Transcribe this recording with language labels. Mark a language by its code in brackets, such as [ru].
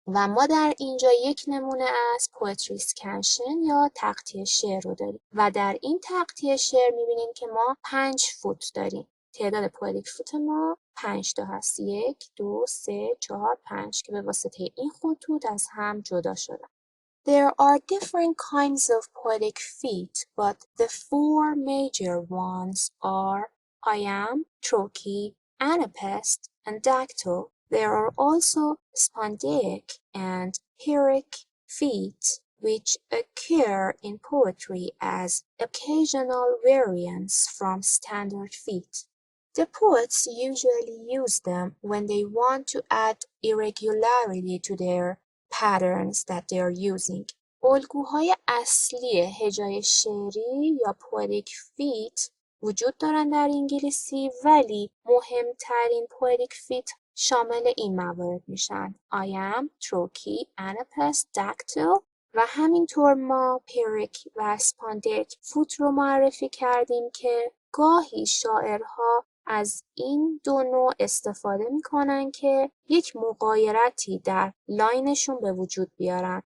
[fa] و ما در اینجا یک نمونه از پوئتری اسکنشن یا تقطیع شعر رو داریم و در این تقطیع شعر می‌بینیم که ما 5 فوت داریم. تعداد پوئتیک فوت ما 5 تا هست. 1 2 3 4 5 که به واسطه این خطوط از هم جدا شدن. [en] There are different kinds of poetic feet, but the 4 major ones are I am, trochee, anapest, and dactyl. There are also spondaic and pyrrhic feet, which occur in poetry as occasional variants from standard feet. The poets usually use them when they want to add irregularity to their patterns that they are using. [fa] الگوهای اصلی هجای شعری یا poetic feet وجود دارن در انگلیسی، ولی مهمترین poetic feet شامل این موارد میشن: I am, trochee, anapest, dactyl و همینطور ما پyrrhic و spondaic فوت رو معرفی کردیم که گاهی شاعرها از این دو نوع استفاده میکنن که یک مغایرتی در لاینشون به وجود بیارن.